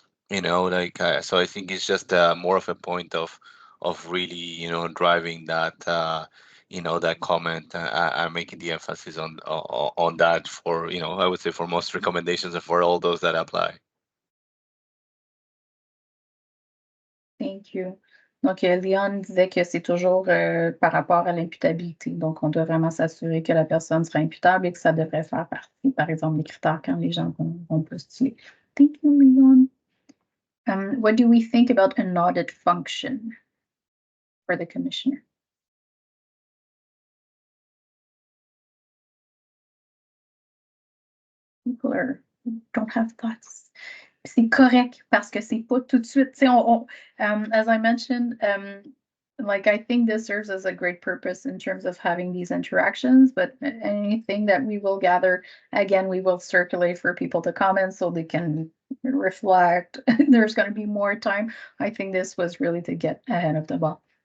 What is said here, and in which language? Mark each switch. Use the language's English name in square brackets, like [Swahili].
[English] So I think it's just more of a point of really driving that that comment and making the emphasis on that for I would say for most recommendations and for all those that apply. Thank you. [French] Donc, Leon disait que c'est toujours par rapport à l'imputabilité. Donc, on doit vraiment s'assurer que la personne sera imputable et que ça devrait faire partie, par exemple, des critères quand les gens vont postuler. [English] Thank you, Leon. What do we think about an audit function for the commissioner? people don't have thoughts. [French] C'est correct parce que c'est pas tout de suite. [English] As I mentioned, like I think this serves as a great purpose in terms of having these interactions, but anything that we will gather, again, we will circulate for people to comment so they can reflect. There's going to be more time. I think this was really to get ahead of the ball.